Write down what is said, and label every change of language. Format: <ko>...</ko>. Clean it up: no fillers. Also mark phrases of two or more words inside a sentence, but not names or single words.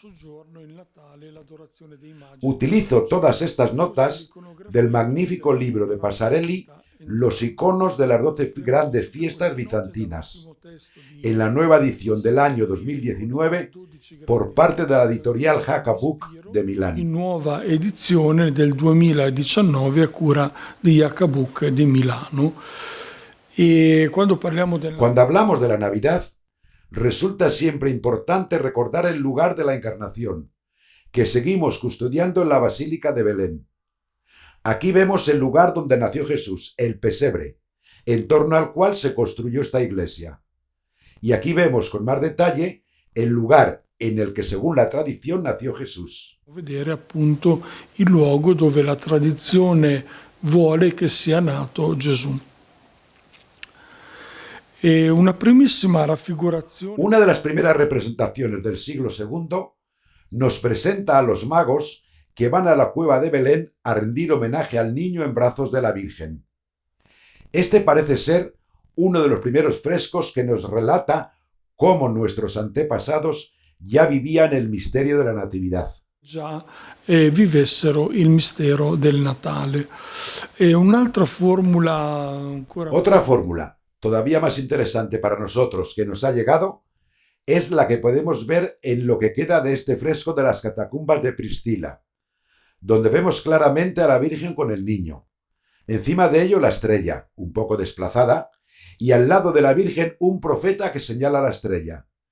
<es>Utilizo todas estas notas del magnífico libro de Passarelli, Los iconos de las 12 grandes fiestas bizantinas, en la nueva edición del año 2019 por parte de la editorial Hacabuc de Milán.</es> <it>Nuova edizione del 2019 a cura di Hacabuc di Milano.</it> <es>Cuando hablamos de la Navidad, resulta siempre importante recordar el lugar de la Encarnación, que seguimos custodiando en la Basílica de Belén. Aquí vemos el lugar donde nació Jesús, el pesebre, en torno al cual se construyó esta iglesia. Y aquí vemos con más detalle el lugar en el que, según la tradición, nació Jesús.</es> <it>Vedere appunto il luogo dove la tradizione vuole che sia nato Gesù. Una primissima raffigurazione.</it> <es>Una de las primeras representaciones del siglo II nos presenta a los magos que van a la cueva de Belén a rendir homenaje al niño en brazos de la Virgen. Este parece ser uno de los primeros frescos que nos relata cómo nuestros antepasados ya vivían el misterio de la Natividad.</es> <it>Già vivessero il mistero del Natale. Un'altra formula ancora.</it> <es>Otra fórmula, todavía más interesante para nosotros, que nos ha llegado, es la que podemos ver en lo que queda de este fresco de las catacumbas de Pristila, donde vemos claramente a la Virgen con el niño. Encima de ello la estrella, un poco desplazada, y al lado de la Virgen un profeta que señala la estrella.</es>